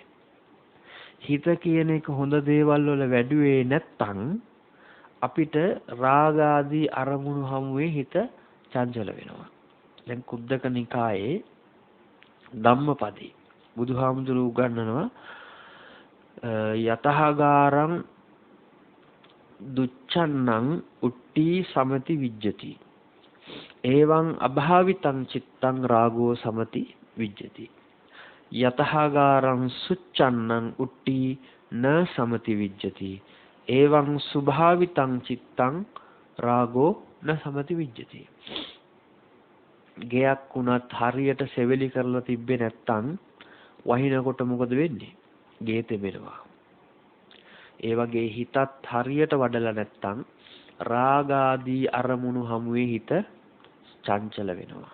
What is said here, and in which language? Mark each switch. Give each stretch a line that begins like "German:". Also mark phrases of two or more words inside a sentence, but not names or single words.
Sinhala: හිත කියන එක හොඳ දේවල් වල වැඩුවේ නැත්තම් අපිට රාග ආදී අරමුණු හමුවේ හිත චංචල වෙනවා. දැන් කුද්දක නිකායේ ධම්මපදේ බුදුහාමුදුරුවෝ උගන්වනවා
Pali: යතහාගාරං දුච්ඡන්නං උට්ටි සමති විජ්ජති එවං අභාවිතං චිත්තං රාගෝ සමති විජ්ජති යතහාගාරං සුච්ඡන්නං උට්ටි න සමති විජ්ජති එවං සුභාවිතං චිත්තං රාගෝ න සමති විජ්ජති.
Sinhala: ගයක් උනත් හරියට සෙවිලි කරලා තිබ්බේ නැත්තම් වහිනකොට මොකද වෙන්නේ? ගේ තෙමෙනවා. ඒ වගේ හිතත් හරියට වඩලා නැත්තම් රාග ආදී අරමුණු හමුවේ හිත චංචල වෙනවා.